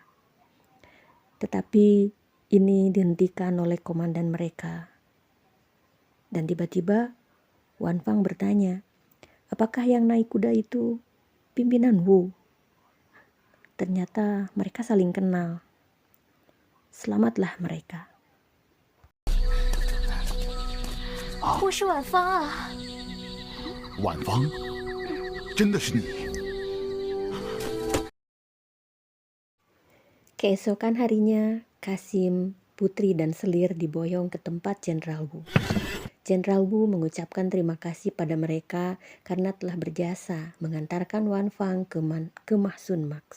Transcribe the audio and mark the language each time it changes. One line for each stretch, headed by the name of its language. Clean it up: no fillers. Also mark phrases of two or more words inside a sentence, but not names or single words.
Indonesian: Tetapi ini dihentikan oleh komandan mereka. Dan tiba-tiba Wan Fang bertanya, apakah yang naik kuda itu pimpinan Wu? Ternyata mereka saling kenal. Selamatlah mereka.
Chinese: 我是晚芳啊！晚芳，真的是你？
Indonesian: Keesokan harinya, Kasim, Putri, dan Selir diboyong ke tempat Jenderal Wu. Jenderal Wu mengucapkan terima kasih pada mereka karena telah berjasa mengantarkan Wan Fang ke Mahsun Max.